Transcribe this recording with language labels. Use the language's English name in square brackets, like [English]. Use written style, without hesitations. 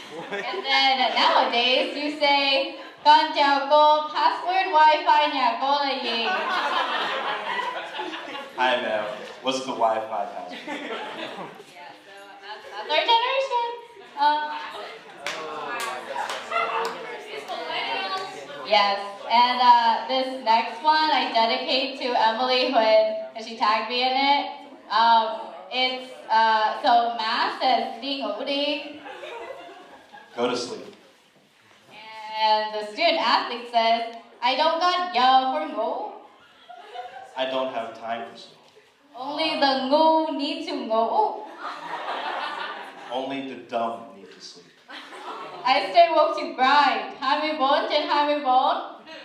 [English] And then nowadays you say, [Vietnamese] con chào cô, password Wi-Fi nhà cô là gì? [English] Hi ma'am, what's the Wi-Fi password? Yeah, so that's our generation. Yes, and this next one I dedicate to Emily Hood, because she tagged me in it. It's, so Matt says, [Vietnamese] đi ngủ đi. [English] Go to sleep. And the student athlete says, I don't got [Vietnamese] giờ [English] for [Vietnamese] ngủ. [English] I don't have time for sleep. Only the [Vietnamese] ngu [English] need to [Vietnamese] ngủ. [English] Only the dumb need to sleep. I stay woke to grind. [Vietnamese] 24 trên 24.